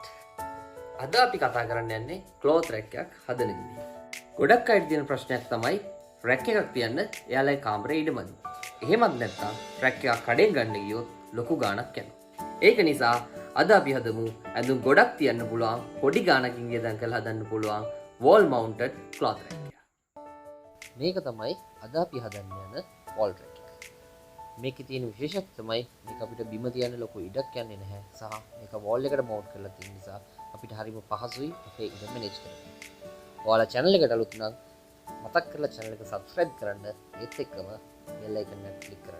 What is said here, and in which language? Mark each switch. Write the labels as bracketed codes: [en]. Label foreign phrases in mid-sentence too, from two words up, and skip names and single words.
[si] අද අපි කතා කරන්න යන්නේ [en] cloth rack [si] එකක් හදන විදිහ. ගොඩක් අයට තියෙන ප්‍රශ්නයක් තමයි රැක් එකක් තියන්න එයාලගේ කාමරේ ඉඩමදි. එහෙමත් නැත්නම් රැක් එකක් කඩෙන් ගන්න ගියොත් ලොකු ගාණක් යනවා. ඒක නිසා අද අපි හදමු ඇඳුම් ගොඩක් තියන්න පුළුවන් පොඩි ගාණකින් වියදම් කරලා හදන්න පුළුවන් [en] wall mounted cloth rack [si] එක. මේක තමයි අද අපි හදන්න යන [en] wall rack [si] එක. මේකේ තියෙන විශේෂත්වය තමයි මේක අපිට බිම තියන්න ලොකු ඉඩක් යන්නේ නැහැ සහ මේක wall එකට mount කරලා තියෙන නිසා අපිට හරිම පහසුයි අපේ ඉඩ manage කරන්න. ඔයාලා channel එකට අලුත් නම් මතක් කරලා channel එක subscribe කරන්න ඒත් එක්කම [en] bell icon [si] එක click කරන්න.